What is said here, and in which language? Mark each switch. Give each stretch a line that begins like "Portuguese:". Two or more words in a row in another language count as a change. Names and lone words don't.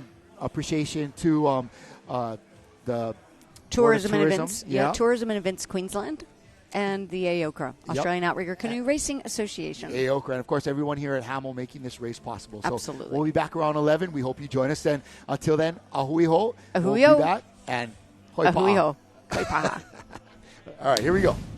English: Appreciation to the Tourism and Tourism, Events. yeah. Tourism and Events Queensland and the AOCRA, Australian Outrigger Canoe Racing Association. AOCRA, and of course everyone here at Hamel making this race possible. So Absolutely. we'll be back around 11. We hope you join us then. Until then,
Hawaiian: ahui ho. Ahui
English: We'll
Hawaiian: ho.
English: be back, and hoi
Hawaiian: Ahui pa'a. ho. Hoi paha.
English: All right, here we go.